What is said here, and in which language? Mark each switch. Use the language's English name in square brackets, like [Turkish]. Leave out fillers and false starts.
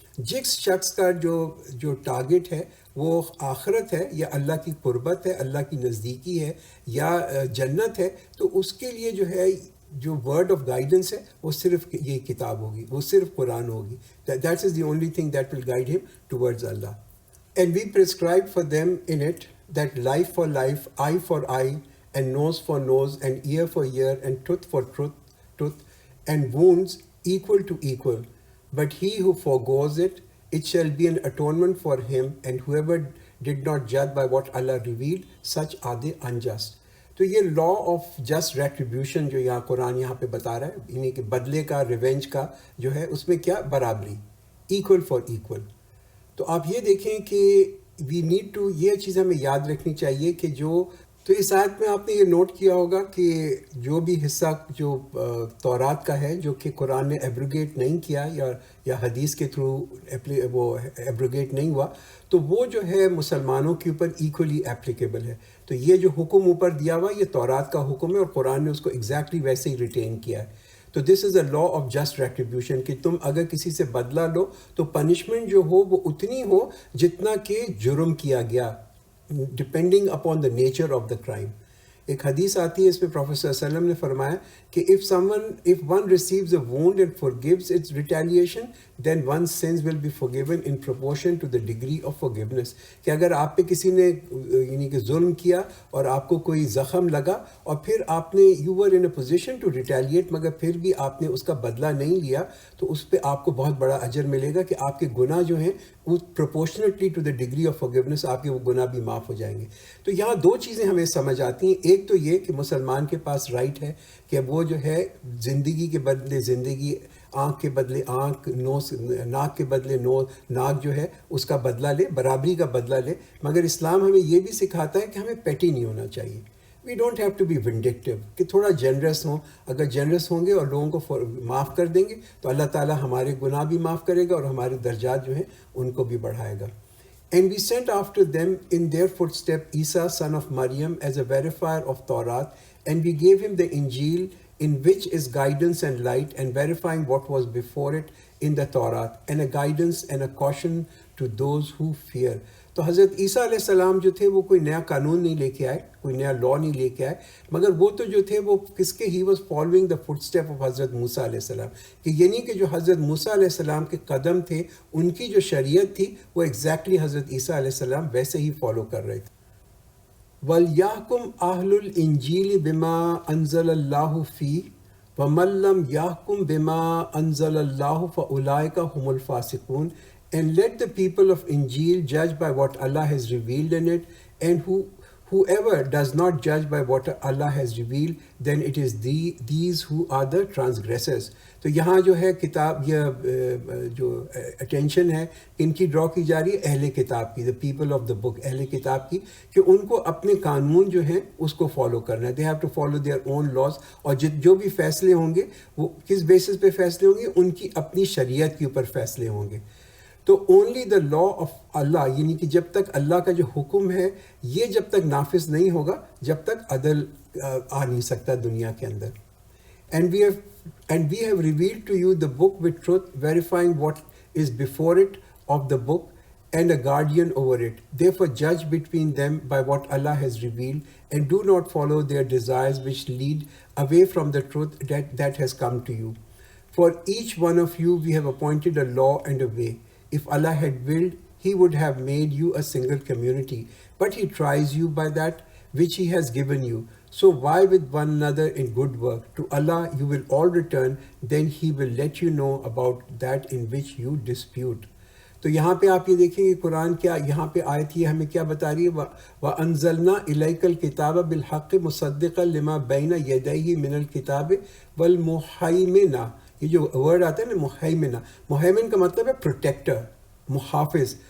[Urdu] جس شخص کا جو ٹارگٹ ہے وہ آخرت ہے یا اللہ کی قربت ہے، اللہ کی نزدیکی ہے یا جنت ہے، تو اس کے لیے جو ہے جو ورڈ آف گائیڈنس ہے وہ صرف یہ کتاب ہوگی، وہ صرف قرآن ہوگی. [English] That is the only thing that will guide ہم towards Allah. And we prescribe for them in it that life for life, eye for eye, and nose for nose, and ear for ear, and tooth for tooth, and wounds equal to equal. But he who forgoes it, it shall be an atonement for him, and whoever did not judge by what Allah revealed, such are the unjust. [Urdu] تو یہ law of just retribution جو یہاں قرآن یہاں پہ بتا رہا ہے، یعنی کہ بدلے کا، ریونج کا جو ہے اس میں کیا برابری، [English] Equal for equal. [Urdu] تو آپ یہ دیکھیں کہ [English] we need to, [Urdu] یہ چیز ہمیں یاد رکھنی چاہیے کہ تو اس آیت میں آپ نے یہ نوٹ کیا ہوگا کہ جو بھی حصہ جو تورات کا ہے جو کہ قرآن نے ایبروگیٹ نہیں کیا یا حدیث کے تھرو وہ ایبروگیٹ نہیں ہوا، تو وہ جو ہے مسلمانوں کے اوپر ایکولی اپلیکیبل ہے. تو یہ جو حکم اوپر دیا ہوا یہ تورات کا حکم ہے اور قرآن نے اس کو ایگزیکٹلی ویسے ہی ریٹین کیا ہے. تو [English] this is a law of just retribution [Urdu] کہ تم اگر کسی سے بدلہ لو تو پنشمنٹ جو ہو وہ اتنی ہو جتنا کہ جرم کیا گیا، [English] Depending upon the nature of the crime. [Urdu] ایک حدیث آتی ہے اس میں پروفیٹ صلی اللہ علیہ وسلم نے فرمایا کہ [English] if one receives a wound and forgives its retaliation, then one's sins will be forgiven in proportion to the degree of forgiveness. [Urdu] کہ اگر آپ پہ کسی نے یعنی کہ ظلم کیا اور آپ کو کوئی زخم لگا اور پھر آپ نے [English] you were in a position to retaliate [Urdu] مگر پھر بھی آپ نے اس کا بدلہ نہیں لیا تو اس پہ آپ کو بہت بڑا اجر ملے گا کہ آپ کے گناہ جو ہیں وہ [English] proportionately to the degree of forgiveness [Urdu] آپ کے وہ گناہ بھی معاف ہو جائیں گے. تو یہاں دو چیزیں ہمیں سمجھ آتی ہیں. ایک تو یہ کہ مسلمان کے پاس رائٹ ہے کہ وہ جو ہے زندگی کے بدلے زندگی, آنکھ کے بدلے آنکھ, ناک کے بدلے ناک جو ہے اس کا بدلہ لے, برابری کا بدلہ لے. مگر اسلام ہمیں یہ بھی سکھاتا ہے کہ ہمیں پیٹی نہیں ہونا چاہیے. [English] we don't have to be vindictive, [Urdu] کہ تھوڑا جنرس ہوں. اگر جنرس ہوں گے اور لوگوں کو معاف کر دیں گے تو اللہ تعالیٰ ہمارے گناہ بھی معاف کرے گا اور ہمارے درجات جو ہیں ان کو بھی بڑھائے گا. [English] And we sent after them in their footstep Isa son of Maryam as a verifier of Torah, and we gave him the Injil in which is guidance and light, and verifying what was before it in the Torah, and a guidance and a caution to those who fear. [Urdu] تو حضرت عیسیٰ علیہ السلام جو تھے وہ کوئی نیا قانون نہیں لے کے آئے, کوئی نیا لا نہیں لے کے آئے, مگر وہ تو جو تھے وہ کس کے, [English] he was following the foot step of [Urdu] حضرت موسیٰ علیہ السلام. کہ یعنی کہ جو حضرت موسیٰ علیہ السلام کے قدم تھے, ان کی جو شریعت تھی وہ ایگزیکٹلی حضرت عیسیٰ علیہ السلام ویسے ہی فالو کر رہے تھے. [Arabic] وَلْيَحْكُمْ أَهْلُ الْإِنْجِيلِ بِمَا أَنزَلَ اللَّهُ فِيهِ وَمَنْ لَمْ يَحْكُمْ بِمَا أَنزَلَ اللَّهُ فَأُولَٰئِكَ هُمُ الْفَاسِقُونَ. [English] And let the people of Injil judge by what Allah has revealed in it, and whoever does not judge by what Allah has revealed, then it is these who are the transgressors. [Urdu] تو یہاں جو ہے کتاب, یہ جو attention ہے ان کی ڈرا کی جا رہی ہے اہل کتاب کی, [English] the people of the book, [Urdu] اہل کتاب کی, کہ ان کو اپنے قانون جو ہیں اس کو فالو کرنا ہے. [English] they have to follow their own laws. [Urdu] اور جو بھی فیصلے ہوں گے وہ کس بیسس پہ فیصلے ہوں گے, ان کی اپنی شریعت کے اوپر فیصلے ہوں گے. تو [English] only the law of [Urdu] اللہ, یعنی کہ جب تک اللہ کا جو حکم ہے یہ جب تک نافذ نہیں ہوگا جب تک عدل آ نہیں سکتا دنیا کے اندر. [English] And we have revealed to you the book with truth, verifying what is before it of the book, and a guardian over it. Therefore judge between them by what Allah has revealed, and do not follow their desires which lead away from the truth that has come to you. For each one of you we have appointed a law and a way. If Allah had willed, He would have made you a single community, but He tries you by that which He has given you. So vie with one another in good work. To Allah you will all return, then He will let you know about that in which you dispute. [Urdu] تو یہاں پہ آپ یہ دیکھیں کہ قرآن کیا یہاں پہ آیت یہ ہمیں کیا بتا رہی ہے, [Arabic] وَأَنزَلْنَا إِلَيْكَ الْكِتَابَ بِالْحَقِّ مُصَدِّقًا لِمَا بَيْنَ يَدَيْهِ مِنَ الْكِتَابِ وَالْمُحَيْمِنَ. [Urdu] یہ جو ورڈ آتا ہے نا محیمنہ, محیمن کا مطلب ہے پروٹیکٹر, محافظ.